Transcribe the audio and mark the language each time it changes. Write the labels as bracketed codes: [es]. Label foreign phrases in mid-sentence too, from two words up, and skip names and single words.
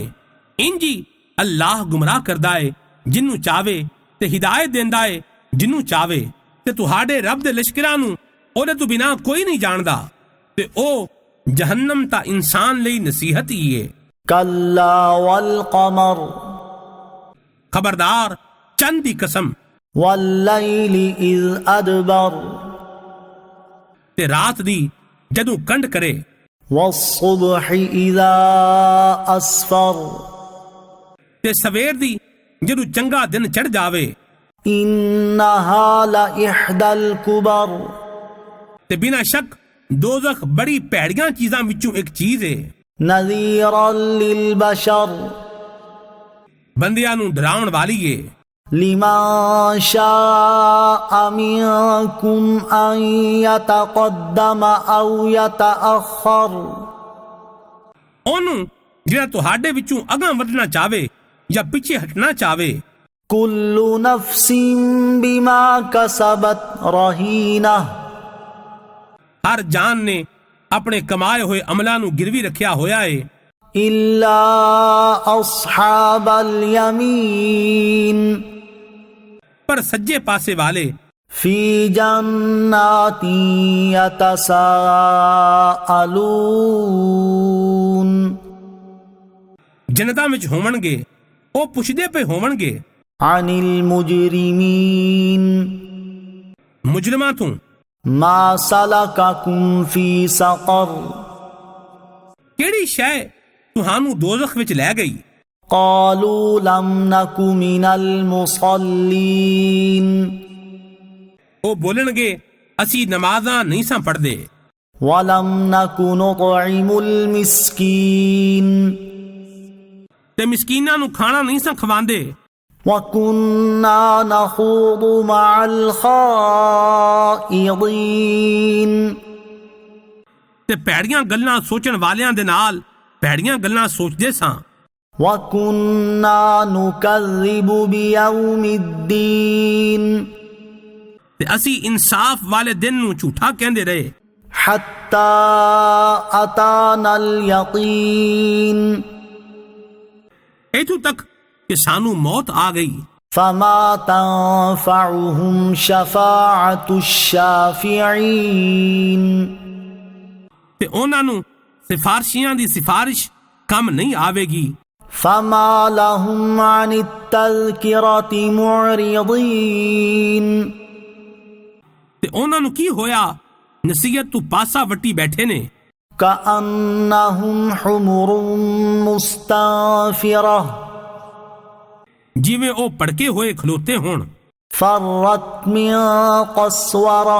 [pa] ਇੰਜੀ ਅੱਲਾਹ ਗੁੰਮਰਾਹ ਕਰਦਾ ਏ ਜਿਹਨੂੰ ਚਾਵੇ ਤੇ ਹਿਦਾਇਤ ਦਿੰਦਾ ਏ ਜਿਹਨੂੰ ਚਾਵੇ, ਤੇ ਤੁਹਾਡੇ ਰੱਬ ਦੇ ਲਸ਼ਕਰਾਂ ਨੂੰ ਉਹਦੇ ਤੋਂ ਬਿਨਾਂ ਕੋਈ ਨਹੀਂ ਜਾਣਦਾ ਤੇ ਉਹ ਜਹੰਨਮ ਤਾਂ ਇਨਸਾਨ ਲਈ ਨਸੀਹਤ ਹੀ ਏ। [ar] كلا والقمر [pa] ਖਬਰਦਾਰ ਚੰਦ ਦੀ ਕਸਮ [ar] والليل إذ أدبر [pa] ਤੇ ਰਾਤ ਦੀ ਜਦੋਂ ਕੰਡ ਕਰੇ। [ar] والصبح إذا أسفر [pa] ਤੇ ਸਵੇਰ ਦੀ ਜਦੋਂ ਚੰਗਾ ਦਿਨ ਚੜ ਜਾਵੇ। [ar] إنها لإحدى الكبر [pa] ਤੇ ਬਿਨਾਂ ਸ਼ੱਕ ਦੋਜ਼ਖ ਬੜੀ ਭੈੜੀਆਂ ਚੀਜ਼ਾਂ ਵਿੱਚੋਂ ਇੱਕ ਚੀਜ਼ ਏ। [ar] نذيرا للبشر [pa] ਬੰਦਿਆਂ ਨੂੰ ਡਰਾਉਣ ਵਾਲੀ ਏ। [ar] لمن شاء منكم أن يتقدم أو يتأخر [pa] ਉਹਨੂੰ ਜਿਹੜਾ ਤੁਹਾਡੇ ਵਿੱਚੋਂ ਅਗਾਂਹ ਵਧਣਾ ਚਾਹਵੇ ਜਾਂ ਪਿੱਛੇ ਹਟਣਾ ਚਾਹਵੇ। [ar] كل نفس بما كسبت رهينة [pa] ਹਰ ਜਾਨ ਨੇ ਆਪਣੇ ਕਮਾਏ ਹੋਏ ਅਮਲਾਂ ਨੂੰ ਗਿਰਵੀ ਰੱਖਿਆ ਹੋਇਆ ਏ [ar] إلا أصحاب اليمين [pa] ਪਰ ਸੱਜੇ ਪਾਸੇ ਵਾਲੇ [ar] في جنات يتساءلون [pa] ਜੰਨਤਾਂ ਵਿੱਚ ਹੋਵਣਗੇ, ਉਹ ਪੁੱਛਦੇ ਪਏ ਹੋਵਣਗੇ [ar] عن المجرمين [pa] ਮੁਜਰਮਾਂ ਤੋਂ [ar] ما سلككم في سقر [pa] ਕਿਹੜੀ ਸ਼ੈ ਤੁਹਾਨੂੰ ਦੋਜ਼ਖ ਵਿੱਚ ਲੈ ਗਈ? [ar] قالوا لم نك من المصلين [pa] ਉਹ ਬੋਲਣਗੇ ਅਸੀਂ ਨਮਾਜ਼ਾਂ ਨਹੀਂ ਸਾਂ ਪੜ੍ਹਦੇ [ar] ولم نك نطعم المسكين [pa] ਤੇ ਮਿਸਕੀਨਾਂ ਨੂੰ ਖਾਣਾ ਨਹੀਂ ਸਾਂ ਖਵਾਉਂਦੇ [ar] وكنا نخوض مع الخائضين [pa] ਤੇ ਭੈੜੀਆਂ ਗੱਲਾਂ ਸੋਚਣ ਵਾਲਿਆਂ ਦੇ ਨਾਲ ਭੈੜੀਆਂ ਗੱਲਾਂ ਸੋਚਦੇ ਸਾਂ [ar] وكنا نكذب بيوم الدين [pa] ਤੇ ਅਸੀਂ ਇਨਸਾਫ ਵਾਲੇ ਦਿਨ ਨੂੰ ਝੂਠਾ ਕਹਿੰਦੇ ਰਹੇ [ar] حتى أتانا اليقين [pa] ਇੱਥੋਂ ਤੱਕ ਕਿ ਸਾਨੂੰ ਮੌਤ ਆ ਗਈ [ar] فما تنفعهم شفاعة الشافعين [pa] ਤੇ ਉਹਨਾਂ ਨੂੰ ਸਿਫਾਰਸ਼ੀਆਂ ਦੀ ਸਿਫਾਰਿਸ਼ ਕੰਮ ਨਹੀਂ ਆਵੇਗੀ [ar] فما لهم عن التذكرة معرضين [pa] ਤੇ ਉਹਨਾਂ ਨੂੰ ਕੀ ਹੋਇਆ ਨਸੀਹਤ ਤੋਂ ਪਾਸਾ ਵੱਟੀ ਬੈਠੇ ਨੇ [ar] كأنهم حمر مستنفرة [pa] ਜਿਵੇਂ ਉਹ ਭੜਕੇ ਹੋਏ ਖਲੋਤੇ ਹੋਣ [ar] فرت من قسورة